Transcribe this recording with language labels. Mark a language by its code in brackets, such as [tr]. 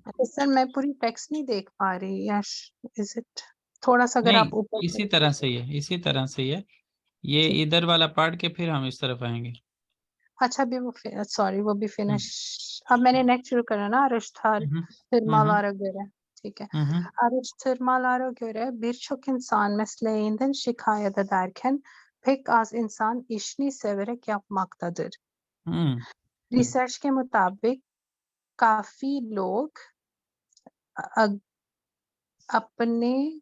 [hi] अच्छा सर, मैं पूरी टेक्स्ट नहीं देख पा रही, [en] Yes is it? [hi] थोड़ा सा अगर नहीं आप ऊपर इसी तरह से ही है, इसी तरह से ही है, ये ठीक। इधर वाला पढ़ के फिर हम इस तरफ आएंगे। अच्छा अभी वो सॉरी वो भी फिनिश। अब मैंने नेक्स्ट शुरू करा ना, [tr] araştırmalara göre. [hi] ठीक है। [tr] Araştırmalara göre birçok insan mesleğinden şikayet ederken pek az insan işini severek yapmaktadır. [hi] Research के मुताबिक काफी लोग अपने